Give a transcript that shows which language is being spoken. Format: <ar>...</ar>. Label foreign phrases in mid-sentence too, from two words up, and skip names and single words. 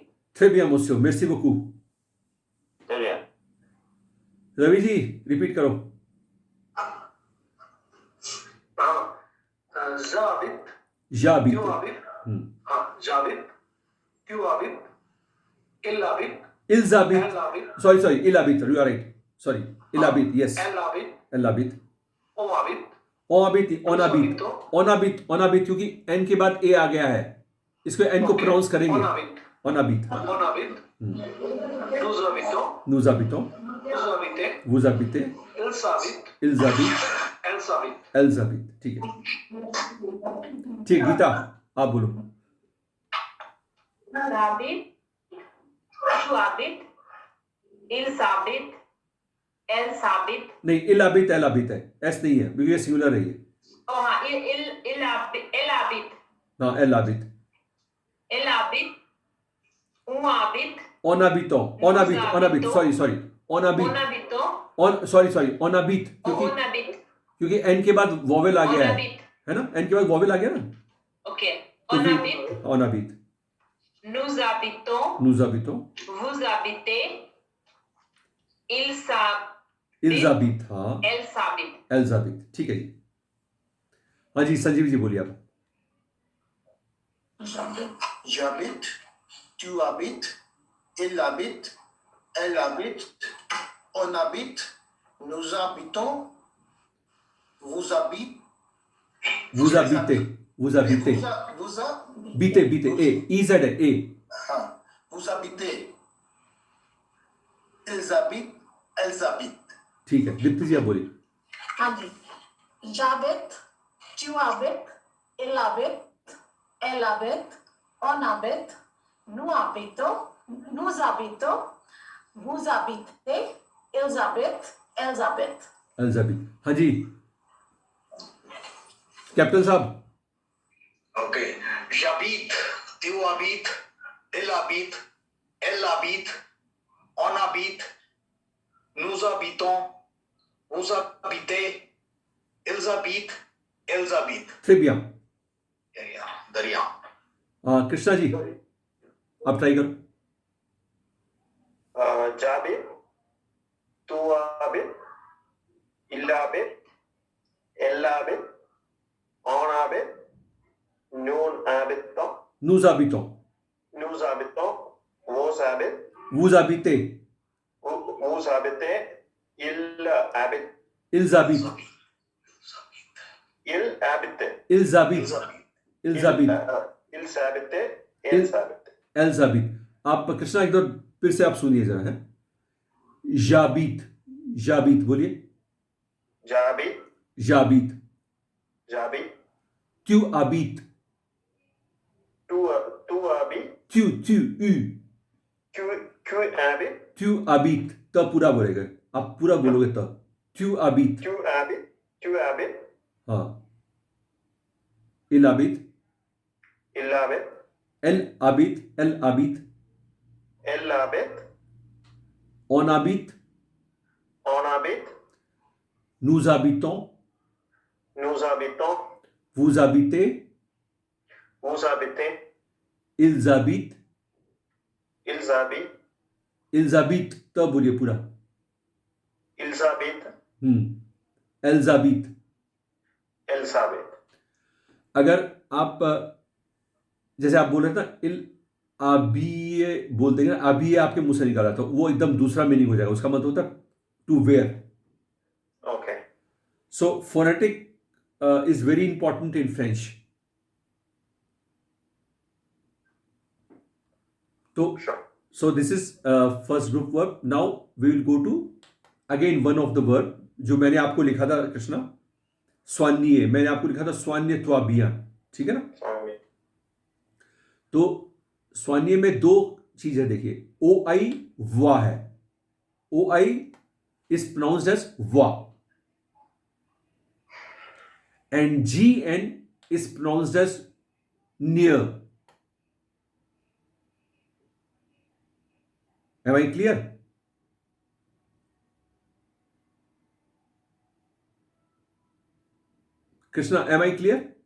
<fr>Très bien monsieur, merci beaucoup। Très bien.</fr> <hi>रवि जी रिपीट करो।</hi> <fr>J'habite, j'habite, tu habites, j'habite, tu habites, il habite, il habite, elle habite,</fr> <en>sorry</en> <fr>il habite,</fr> <en>you are right, sorry</en> <fr>il habite,</fr> <en>yes</en> <fr>elle habite, il habite. on habite, on habite, on habite, on habite, on habite,</fr> <hi>क्योंकि एन के बाद ए आ गया है, इसको एन को प्रोनाउंस करेंगे।</hi> <fr>on habite, on habite, on habite, nous habitons, nous habitons, vous habitez, vous habitez, ils habitent, ils habitent, elles habitent. elles habitent,</fr> <hi>ठीक है। ठीक, गीता आप बोलो।</hi> <fr>Habit, tu habit, ils habit, elles habit.</fr> <hi>नहीं,</hi> <fr>il habite elle habite</fr> <hi>है, एस नहीं है, क्योंकि ये सिंगुलर है ये। Oh, हाँ,</hi> <fr>il habit, elle habit, हाँ, elle habite. elle habit, on habit, on habito, on habite, सॉरी, on on habite, habito, सॉरी, on habite, on habit,</fr> <hi>क्योंकि एन के बाद वोवेल आ</hi> <fr>on</fr> <hi>गया</hi> <fr>habit.</fr> <hi>है ना? एन के बाद वोवेल आ गया ना? Okay, तो</hi> <fr>on</fr> <hi>फिर</hi> <fr>habit, on habite, nous habitons, nous habitons, vous habitez, ils habitent, ils habitent, हाँ, elles habitent. elles habitent,</fr> <hi>ठीक है जी। हाँ जी, संजीव जी बोलिए आप।</hi> <fr>J'habite, tu habites, il habite, elle habite, on habite, nous habitons, vous habitez, vous habitez, vous</fr> <hi>बीते, ए, ई जेड है, ए।</hi> <fr>vous habitez, ils habitent, elles habitent.</fr> <hi>ठीक है, दीप्ति जी आप बोलिए। हाँ जी।</hi> <fr>J'habite, tu habites, il habite, elle habite, on habite, nous habitons, vous habitez, ils habitent, elles habitent. elles habitent,</fr> <hi>हाँ जी कैप्टन साहब। ओके,</hi> <fr>j'habite, tu habites, il habite, elle habite, on habite, nous habitons, vous habitez, ils habitent, elles habitent. très bien।</fr> <hi>दरिया। कृष्णा जी आप ट्राई करो।</hi> <fr>J'habite, tu habites, il habite, elle habite, on habite, nous habitons, nous habitons, vous habitez, vous habitez, vous habitez, il habite, ils habitent, il habite, ils habitent, ils habitent, ils habite, elles habite. elles habitent।</fr> <hi>आप कृष्णा एक बार फिर से आप सुनिए जरा है।</hi> <fr>j'habite, j'habite बोलिए। J'habite, j'habite, j'habite, tu habites, tu habites, tu habites, tu habites,</fr> <hi>तब पूरा बोलेगा, आप पूरा बोलोगे तब।</hi> <fr>tu habites, tu habites, हाँ, il habite, il habite, elle habite, elle habite, elle habite, on habite, on habite, nous habitons, nous habitons, vous habitez, vous habitez, ils habitent, ils habitent, ils habitent,</fr> <hi>तब बोलिए पूरा।</hi> <fr>ils habitent, elles habitent, El sabe.</fr> <hi>अगर आप जैसे आप बोल रहे थे ना,</hi> <fr>il habille</fr> <hi>बोलते हैं ना, अभी आपके मुंह से निकाला, तो वो एकदम दूसरा मीनिंग हो जाएगा, उसका मतलब होता है</hi> <en>to wear.</en> <hi>Okay.</hi> <en>so phonetic is very important in French.</en> <hi>तो Sure.</hi> <en>so this is first group verb. Now we will go to again one of the verb</en> <hi>जो मैंने आपको लिखा था</hi> <en>कृष्णा, स्वान्य.</en> <hi>मैंने आपको लिखा था स्वान्य त्वाबिया, ठीक है ना. Sorry. तो स्वान्य में दो चीजें देखिए, ओ आई वा है.</hi> <en>O I is pronounced as wa and G N is pronounced as nier. Am I clear? Krishna, am I clear?</en>